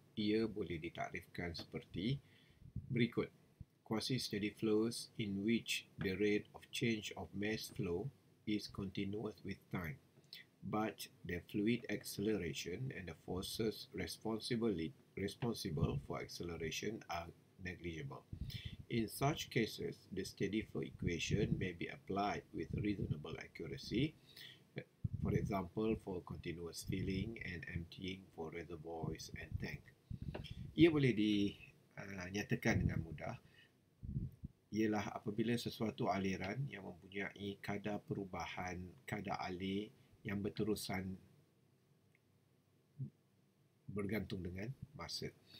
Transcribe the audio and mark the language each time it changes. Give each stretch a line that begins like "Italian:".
Malay: Ia boleh ditaktifkan seperti berikut.
English: Quasi steady flows in which the rate of change of mass flow is continuous with time, but the fluid acceleration and the forces responsible for acceleration are negligible. In such cases, the steady flow equation may be applied with reasonable accuracy, for example, for continuous filling and emptying for reservoirs and tank.
Malay: Ia boleh dinyatakan dengan mudah ialah apabila sesuatu aliran yang mempunyai kadar perubahan kadar alir yang berterusan bergantung dengan masa.